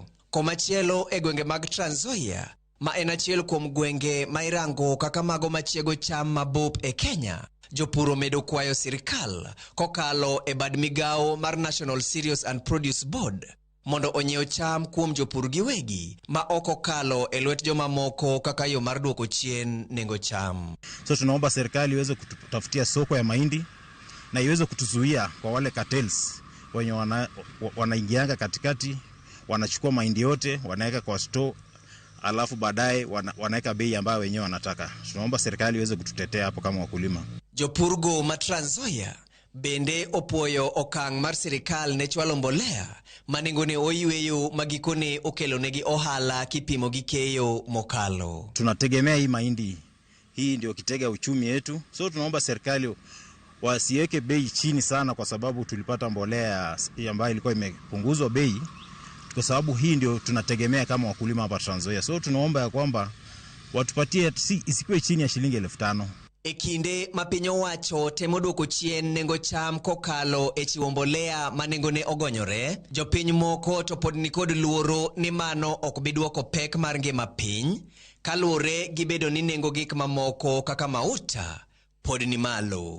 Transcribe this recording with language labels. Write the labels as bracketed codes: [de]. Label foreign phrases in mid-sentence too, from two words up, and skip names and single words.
[luo] Komachielo e gwenge mag Trans Nzoia ma en achiel kuom gwenge ma irango kaka mago machiego cham mabup e Kenya, jopur omedo kwayo sirkal kokalo e bad migawo mar National Cereals and Produce Board mondo onyiew cham kuom jopur giwegi ma ok okalo e lwet joma moko kaka yo mar duoko chien nengo cham. [sw] So tunaomba serikali iweze kutafutia soko ya mahindi na iweze kutuzuia kwa wale cartels wenye wanaingianga katikati, wanachukua mahindi yote wanaweka kwa store, alafu baadaye wanaweka bei ambayo wenyewe wanataka. Tunaomba serikali iweze kututetea hapo kama wakulima. [luo] Jopurgo ma Trans Nzoia bende opoyo okang' mar sirikal ne chwalo mbolea manengone oyweyo magikone okelo negi ohala kipimo gi keyo mokalo. [sw] Tunategemea hii mahindi, hii ndio kitega uchumi yetu. So tunaomba serikali wasiweke bei chini sana kwa sababu tulipata mbolea ambayo ilikuwa imepunguzwa bei, kwa sababu hii ndio tunategemea kama wakulima hapa Trans Nzoia. So tunaomba ya kwamba watupatie isikuwe chini ya shilingi 5,000. [luo] E kinde ma piny owacho temo duoko chien nengo cham kokalo e chiwo mbolea ma nengone ogonyore, jopiny moko to pod ni kod luoro ni mano ok bi duoko pek mar ngima piny kaluwore gi bedo ni nengo gik mamoko kaka mauta pod ni malo.